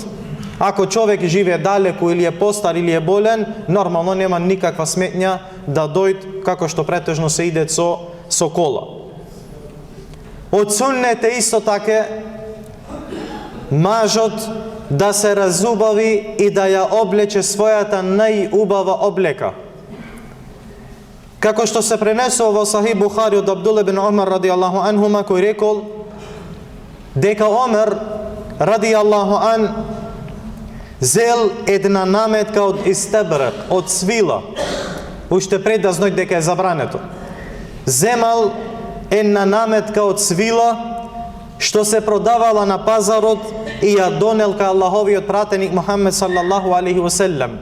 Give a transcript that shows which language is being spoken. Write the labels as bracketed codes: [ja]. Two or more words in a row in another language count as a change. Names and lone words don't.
[mk] Ако човек живее далеку или е постар или е болен, нормално нема никаква сметња да дојд, како што претежно се иде со кола. Од суннет е исто така мажот да се разубави и да ја облече својата најубава облека. Како што се пренесува во Сахих Бухари од Абдулла ибн Омар [ar] رضي الله عنهما, [mk] кој рекол дека Омер [ar] رضي الله عنه [mk] зел една наметка од истебрак, од свила, уште пред да знај дека е забрането. Земал една наметка од свила што се продавала на пазарот и ја донел ка Аллаховиот пратеник Мухаммед [ar] صلى الله عليه وسلم.